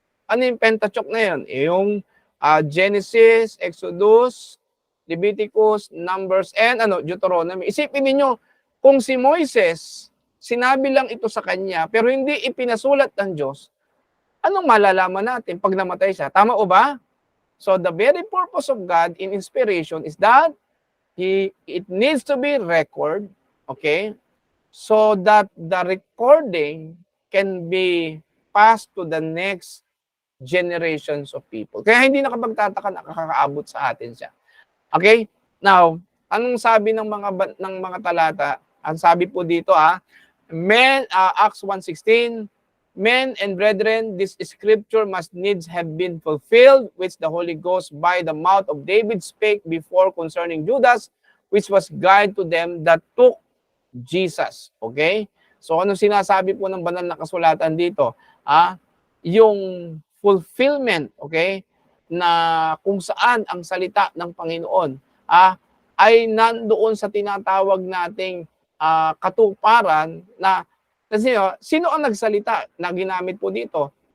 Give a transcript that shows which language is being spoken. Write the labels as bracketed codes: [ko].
[tl] Ano yung Pentateuch na yon? Yung Genesis, Exodus, Leviticus, Numbers, and Deuteronomy. Isipin niyo kung si Moises, sinabi lang ito sa kanya, pero hindi ipinasulat ng Diyos, anong malalaman natin pag namatay siya? Tama o ba? [en] So the very purpose of God in inspiration is that it needs to be record, okay? So that the recording can be passed to the next generations of people. [tl] Kaya hindi nakapagtataka na nakakaabot sa atin siya. Okay? Now, anong sabi ng mga talata? Ang sabi po dito [en] Acts 1:16, men and brethren, this scripture must needs have been fulfilled, which the Holy Ghost by the mouth of David spake before concerning Judas, which was guide to them that took Jesus. [tl] Okay? So ano sinasabi po ng banal na kasulatan dito? Yung fulfillment, okay, na kung saan ang salita ng Panginoon ay nandoon sa tinatawag nating katuparan na kasi sino ang nagsalita na ginamit po dito?